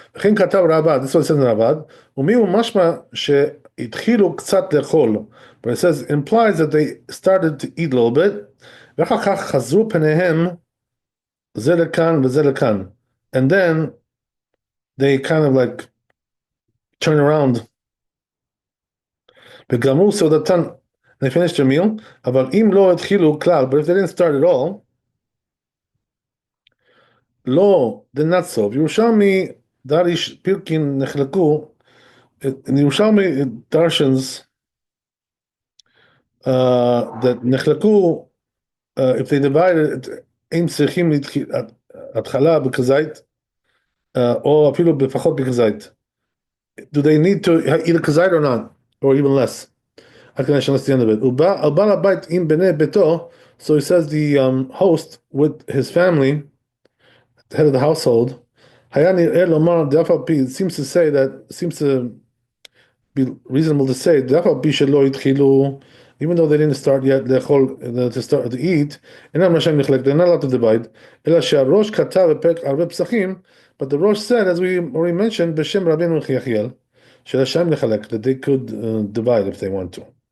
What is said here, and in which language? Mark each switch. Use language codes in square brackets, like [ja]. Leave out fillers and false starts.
[he] וכן כתב רבא, [en] this is what it says in [he] רבא, ומיהו משמע שהתחילו קצת לאכול. [en] But it says, implies that they started to eat a little bit, [he] ואחר כך חזרו פניהם זה לכאן וזה לכאן. [en] And then they kind of like turn around. [he] וגמרו סעודתן, [en] they finished their meal, [he] אבל אם לא התחילו כלל, [en] but if they didn't start at all, [he] לא, [en] they're not so. [he] בירושלמי דריש פירקין נחלקו, in ירושלמי darshans that נחלקו, [en] if they divided, [he] הם צריכים התחלה בכזית, או אפילו בפחות בכזית. [en] Do they need to eat a כזית or not? Or even less? I can actually understand the end of it. [he] ובעל הבית עם בני ביתו, [en] so he says the host with his family, the head of the household, [he] היה נראה לומר, דאף על פי, [en] it seems to say that, seems to be reasonable to say, [he] דאף על פי שלא התחילו, [en] even though they didn't start yet [he] לאכול, [en] to start to eat, [he] אינם רשאים לחלק, [en] they're not allowed to divide, [he] אלא שהראש כתב בפרק הרבה פסחים, [en] but the Rosh said, as we already mentioned, [he] בשם רבינו יחיאל, שרשאים לחלק, [en] that they could divide if they want to.